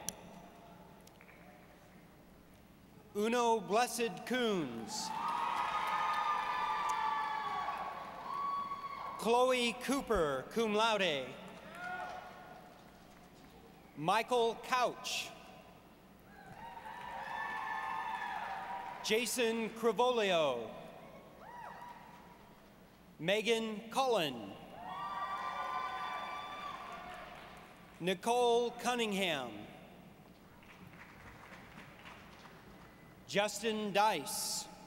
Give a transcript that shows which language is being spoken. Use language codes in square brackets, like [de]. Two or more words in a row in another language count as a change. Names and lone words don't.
[en] Uno Blessed Coons. Chloe Cooper, [la] cum laude. [en] Michael Couch. Jason Crivolio. Megan Cullen. Nicole Cunningham. Justin Dice.